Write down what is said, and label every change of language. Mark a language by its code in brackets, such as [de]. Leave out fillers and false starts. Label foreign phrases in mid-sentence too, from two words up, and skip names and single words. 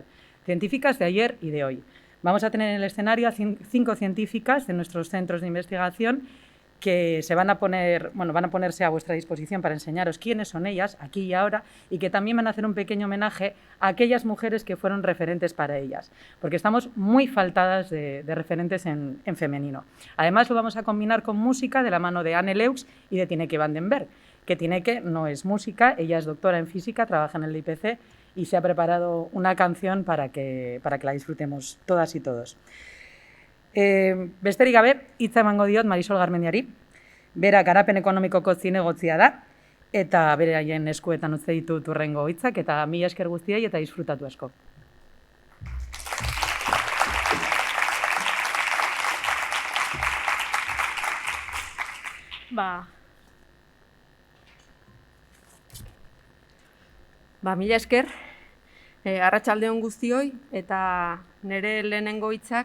[es] Científicas de ayer y de hoy. Vamos a tener en el escenario a 5 científicas de nuestros centros de investigación que van a ponerse a vuestra disposición para enseñaros quiénes son ellas, aquí y ahora, y que también van a hacer un pequeño homenaje a aquellas mujeres que fueron referentes para ellas, porque estamos muy faltadas de referentes en femenino. Además, lo vamos a combinar con música de la mano de Anne Leux y de Tineke van den Berg, que Tineke no es música, ella es doctora en física, trabaja en el IPC y se ha preparado una canción para que la disfrutemos todas y todos. [eu] Besterik gabe, hitza emango diot Marisol Garmendiari, bera garapen ekonomikoko zinegotzia da, eta beraien eskuetan utzi ditut hurrengo hitzak, eta mila esker guztiei eta disfrutatu asko. Mila esker, arratsaldeon guztioi, eta nire lehenengo hitzak